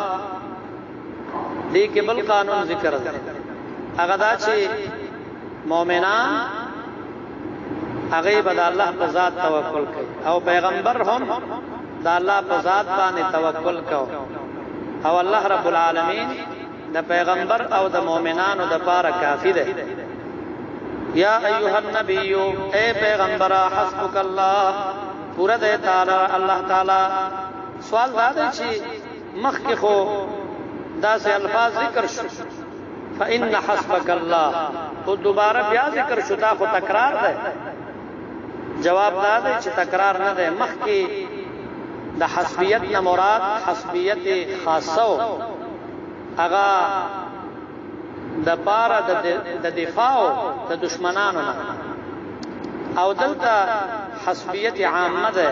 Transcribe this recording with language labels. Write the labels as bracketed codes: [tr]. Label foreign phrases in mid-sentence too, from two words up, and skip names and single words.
[ps] دې کې بل قانون ذکر دی، هغه دا چې مؤمنان هغه به الله په ذات توکل کوي او پیغمبر هم د الله په ذات باندې توکل کوي، او الله رب العالمین د پیغمبر او د مؤمنانو د پاره کافی دی. [ar] یا ایها النبی [ps] اے پیغمبر [ar] حسبک الله، [ps] پورا دے تعالی اللہ تعالی. سوال دا دی چې مخکې خو دا سے الفاظ ذکر شو [ar] فإن حسبک الله، [ps] تو دوباره بیا ذکر شو، دا خو تکرار ده. جواب دا دی چې تکرار نه ده. مخکې د حسبیت نه مراد حسبیت خاصه هغه د پاره د دفاع د دشمنانو نه، او دلته حسبیت عامه ده.